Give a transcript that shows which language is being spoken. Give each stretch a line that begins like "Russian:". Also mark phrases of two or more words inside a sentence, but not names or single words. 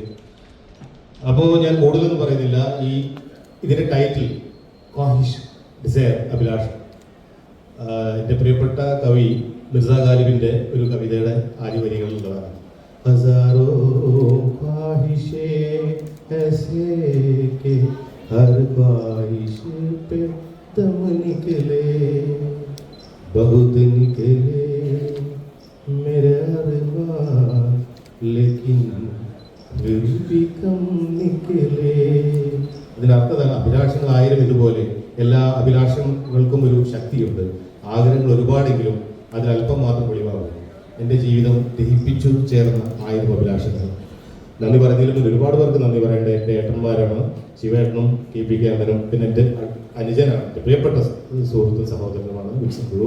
Malayalam: അപ്പോൾ ഞാൻ കൂടുതലൊന്നും പറയുന്നില്ല. ഇതിന്റെ ടൈറ്റിൽ ക്വാഹിഷ്, ഡിസയർ, അഭിലാഷം. എൻ്റെ പ്രിയപ്പെട്ട കവി മിർസ ഗാലിബിന്റെ ഒരു കവിതയുടെ ആദ്യ വരികളിലുള്ളതാണ്.
Urdu: ہزاروں خواہشیں ایسے کے ہر خواہش پہ دم نکلے بہت نکلے میرے ارمان لیکن پھر بھی کم نکلے.
Malayalam: അതിനർത്ഥം അഭിലാഷങ്ങൾ 1000 ഇതുപോലെ എല്ലാ അഭിലാഷങ്ങൾക്കും ഒരു ശക്തിയുണ്ട്. ആഗ്രഹങ്ങൾ ഒരുപാടെങ്കിലും അതിലല്പം മാത്രം ഒളിവാകും. എൻ്റെ ജീവിതം ദഹിപ്പിച്ചു ചേർന്ന 1000 അഭിലാഷങ്ങൾ. നന്ദി പറഞ്ഞതിലും ഒരുപാട് പേർക്ക് നന്ദി പറയേണ്ടത് എൻ്റെ ഏട്ടന്മാരാണ്, ശിവേട്ടനും KP കേന്ദ്രനും, പിന്നെ എൻ്റെ അനുജനാണ്, എൻ്റെ പ്രിയപ്പെട്ട സുഹൃത്തും സഹോദരനുമാണ് വിൽസൺ കുഴൂർ.